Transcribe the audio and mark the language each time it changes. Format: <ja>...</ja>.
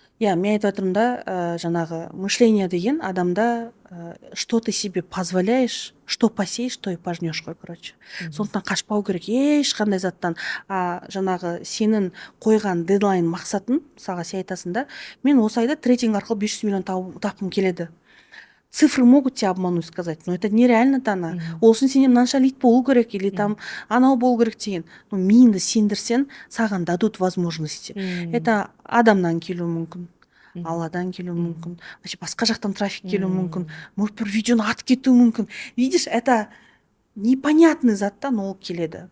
<kk>Иә, мен айтып жатырмын да, жаңағы мышление деген адамда</kk> <ru>что ты себе позволяешь, что посеешь, то и пожнешь</ru> <kk>қой, короче. Сондықтан қашпау керек ешқандай заттан. Жаңағы сенің қойған дедлайн мақсатын, мысалға сен айтасың да, мен осы айда трейдинг арқылы 500 миллион тапқым келеді.</kk> <ru>Цифры могут тебя обмануть, сказать, но это нереально дана.</ru> <kk>Ол үшін сенен мынанша лид болу керек, или там анау болу керек деген. Миыңды сендірсен, саған</kk> <ru>дадут возможности.</ru> <kk>Это адамнан келуі мүмкін, Алладан келуі мүмкін, вообще басқа жақтан трафик келуі мүмкін, может бір видеоны атып кетуі мүмкін.</kk> <ru>Видишь, это непонятный</ru> <kk>заттан ол келеді.</kk>